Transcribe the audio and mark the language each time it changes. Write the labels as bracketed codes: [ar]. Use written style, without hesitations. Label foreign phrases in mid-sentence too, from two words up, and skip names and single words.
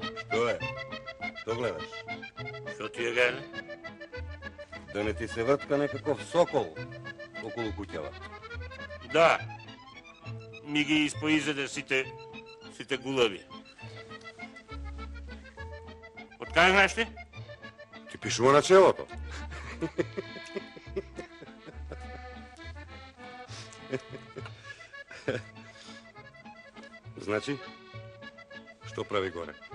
[mk] Што е? Што гледаш? Што ти е, Гајле? Да не ти се вртка некакав сокол около куќава. Да, ми ги испоизеде сите гулави. Од кај знаеш ти? Ти пишува на челото. Значи, што прави горе?